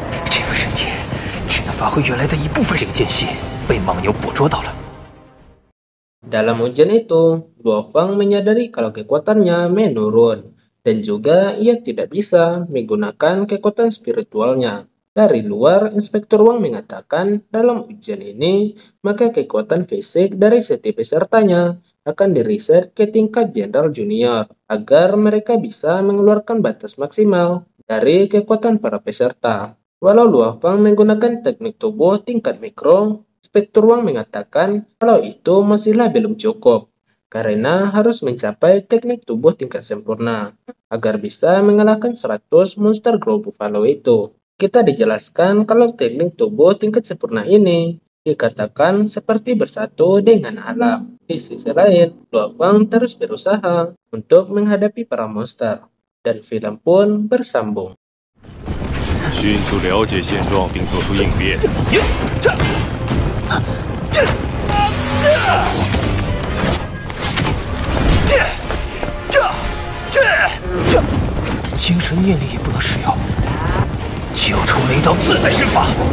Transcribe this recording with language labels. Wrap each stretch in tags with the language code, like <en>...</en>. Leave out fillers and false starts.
<zh>这个身体只能发挥原来的一部分。这个间隙被莽牛捕捉到了。</zh> <id>Dalam ujian itu, Luofeng menyadari kalau kekuatannya menurun. Dan juga ia tidak bisa menggunakan kekuatan spiritualnya. Dari luar, Inspektur Wang mengatakan dalam ujian ini, maka kekuatan fisik dari setiap pesertanya akan diriset ke tingkat Jenderal Junior agar mereka bisa mengeluarkan batas maksimal dari kekuatan para peserta. Walau Luofeng menggunakan teknik tubuh tingkat mikro, Inspektur Wang mengatakan kalau itu masihlah belum cukup karena harus mencapai teknik tubuh tingkat sempurna agar bisa mengalahkan 100 monster Grow Buffalo itu. Kita dijelaskan kalau teknik tubuh tingkat sempurna ini dikatakan seperti bersatu dengan alam. Di sisi lain, Luofeng terus berusaha untuk menghadapi para monster. Dan film pun bersambung.</id> <zh>迅速了解现状并做出应变。精神念力也不能使用，九重雷刀自在身法。</zh>